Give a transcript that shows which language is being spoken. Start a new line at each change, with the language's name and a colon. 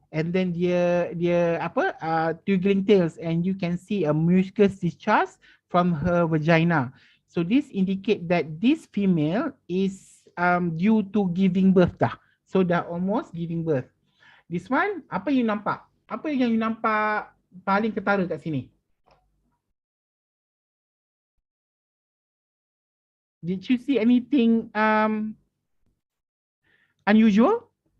English: And then dia twiggling tails, and you can see a mucus discharge from her vagina. So this indicate that this female is due to giving birth dah. So dah almost giving birth. This one,
Malay: apa
English: you nampak?
Malay: Apa yang you nampak paling ketara kat sini?
English: Did you see anything unusual?